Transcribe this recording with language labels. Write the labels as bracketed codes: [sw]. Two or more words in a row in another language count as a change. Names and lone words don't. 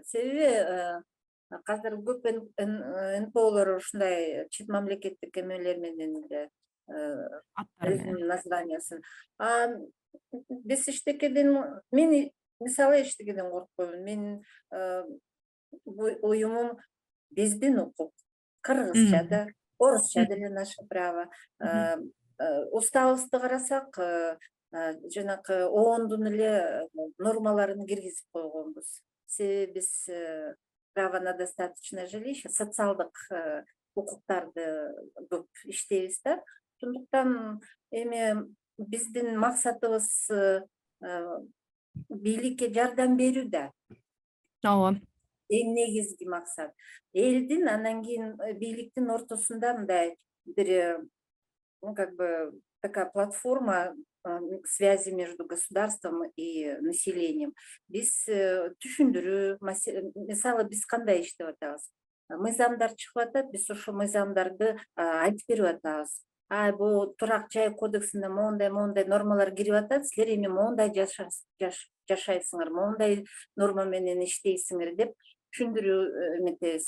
[ky] Себеби казыр көп НПОлор ушундай чет мамлекеттик эмелер менен эле Аттары менен. өзүнүн названиясын. Биз эчтекеден, мен мисалы эчтекеден коркпоймун. Менин уюмум биздин укук. Кыргызча да, орусча деле [ru] наше право. [ky] Уставыбызды карасак, жанакы ООНдун эле нормаларын киргизип койгонбуз. Себеби биз [ru] право на достаточное жилище, [ky] социалдык укуктарды көп иштейбиз да. Ошондуктан эми биздин максатыбыз бийликке жардам берүү да. Ооба. Эң негизги максат. Элдин, анан кийин бийликтин ортосунда мындай бир, [ru] как бы такая платформа связи между государством и населением. [ky] Биз түшүндүрүү, мисалы биз кандай иштеп атабыз? Мыйзамдар чыгып атат, биз ошол мыйзамдарды айтып берип атабыз. Бул турак жай кодексинде моундай нормалар кирип атат, силер эми моундай жашайсыңар, моундай норма менен иштейсиңер деп түшүндүрүү эметебиз.